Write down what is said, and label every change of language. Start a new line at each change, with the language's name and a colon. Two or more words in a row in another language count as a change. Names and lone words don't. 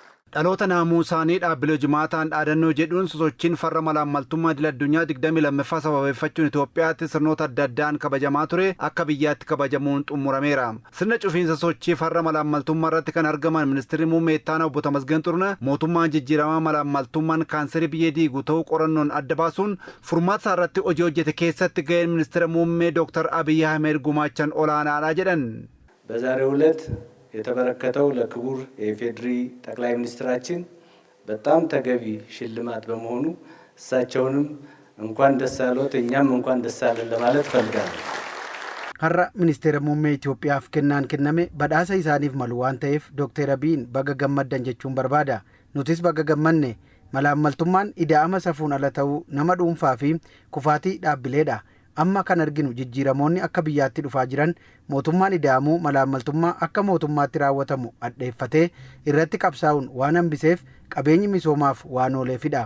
Oromo: Dhaloota naamusaanii dhaabbilee jumaataan dhaadannoo jedhuun sosochiin farra malaammaltummaa idil addunyaa 22ffaa sababeeffachuun Itoophiyaatti sirnoota adda addaan kabajamaa ture akka biyyaatti kabajamuun xumurameera. Sirna cufiinsa sochii farra malaammaltummaa irratti kan argaman ministeerri muummee itti aanaa obbo Tamasgeen Xurunee mootummaan jijjiiramaa malaammaltummaan kaanserii biyya diigu ta'uu qorannoon adda baasuun furmaata irratti hojii hojjete keessatti ga'een ministeera muummee Dr. Abiy Ahmed gumaachan olaanaadha jedhan.
Amharic: በዛሬው ዕለት የተበረከተው ለክቡር የኢፌዴሪ ጠቅላይ ሚኒስትራችን በጣም ተገቢ ሽልማት በመሆኑ እሳቸውንም እንኳን ደስ አሎት እኛም እንኳን ደስ አለን ለማለት ፈልጋለሁ።
Oromo: har'a ministeera muummee Itoophiyaaf kennaan kenname badhaasa isaaniif malu waan ta'eef Dr. Abiyin baga gammaddan jechuun barbaada. Nutis baga gammanne. Malaammaltummaan ida'ama safuun ala ta'uu nama dhuunfaa fi kufaatii dhaabbileedha. Amma kan arginu jijjiiramoonni akka biyyaatti dhufaa jiran mootummaan ida'amuu malaammaltummaa akka mootummaatti raawwatamu addeeffatee irratti qabsaa'uun waan hambiseef qabeenyi misoomaaf waan ooleefidha.